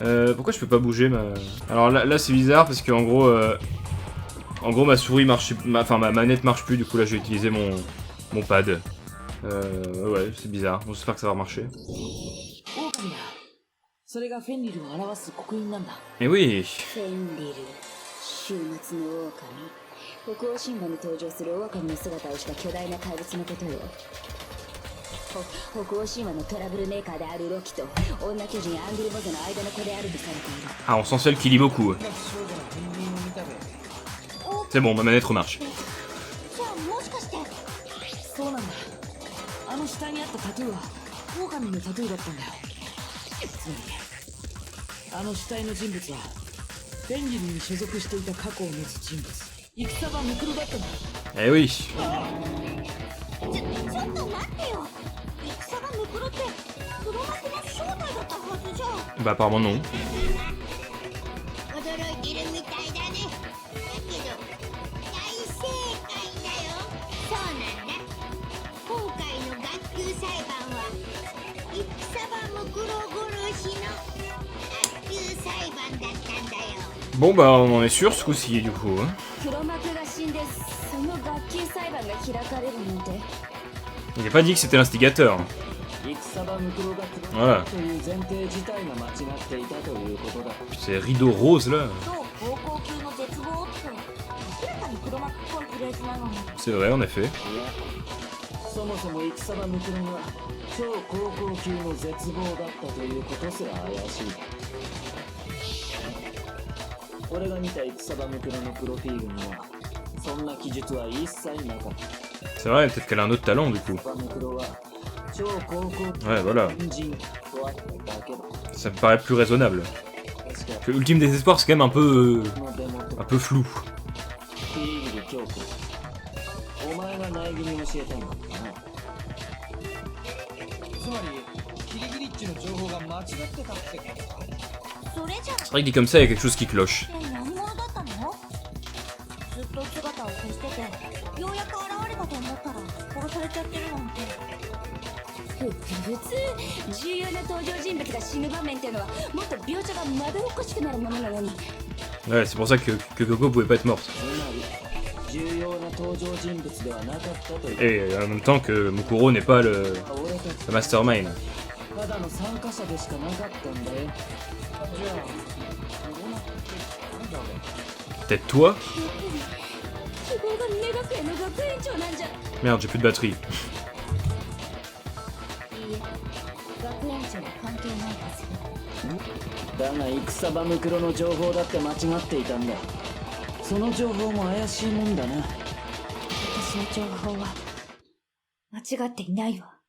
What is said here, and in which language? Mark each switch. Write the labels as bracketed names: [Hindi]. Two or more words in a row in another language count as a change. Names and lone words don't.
[French] Pourquoi je peux pas bouger ma... Alors là c'est bizarre parce que en gros ma souris marche... Enfin ma manette marche plus, du coup là je vais utiliser mon pad. Ouais, c'est bizarre. Bon, j'espère que ça va marcher. Mais oui. [Japanese] 週末の狼、北欧神話に登場する狼の姿をした巨大な怪物のことよ。北欧神話のトラブルメーカーであるロキと女巨人アングルボゼの間の子であるとされている。 [French] Ah, on sent celle qui lit beaucoup. C'est bon, ma manette remarche. [Japanese] じゃあもしかして。そうなんだ。あの下にあったタトゥーは狼のタトゥーだったんだよ。つまりあの死体の人物はフェンリルに所属していた過去を持つ人物、戦場ムクロだったんだ。 [French] Eh oui. [Japanese] ちょっと待ってよ。戦場ムクロって黒幕の正体だったはずじゃん。 [French] Bah apparemment non. [Japanese] 驚いてるみたいだね。だけど大正解だよ。そうなんだ。今回の学級裁判は戦場ムクロ殺しの学級裁判だったんだよ。 [French] Bon bah on en est sûr ce coup-ci du coup. Hein. [Japanese] 黒幕が死んでその学級裁判が開かれるなんて。 [French] Il a pas dit que c'était l'instigateur. [Japanese] 戦場ムクロが [French] Voilà. [Japanese] という前提自体が間違っていたということだ。 [French] Ces rideaux roses là. [Japanese] 超高校級の絶望って明らかに黒幕っぽいフレーズなのに。 [French] C'est vrai en effet. [Japanese] そもそも戦場ムクロが超高校級の絶望だったということすら怪しい。俺が見た戦場ムクロのプロフィールにはそんな記述は一切なかった。 [French] C'est vrai, peut-être qu'elle a un autre talent du coup. Ouais, voilà. Ça me paraît plus raisonnable. Que Ultime Désespoir, c'est quand même un peu flou. C'est vrai que dit comme ça, il y a quelque chose qui cloche. [Japanese] ずっと姿を消しててようやく現れたと思ったら殺されちゃってるなんて。普通重要な登場人物が死ぬ場面っていうのはもっと描写がまどろっこしくなるものなのに。 [French] Ouais, c'est pour ça que Coco pouvait pas être morte. Et en même temps que Mukuro n'est pas le mastermind. Peut-être toi? Merde, j'ai plus de batterie. [Japanese] だが戦場ムクロの情報だって間違っていたんだ。その情報も怪しいもんだな。私の情報は間違っていないわ。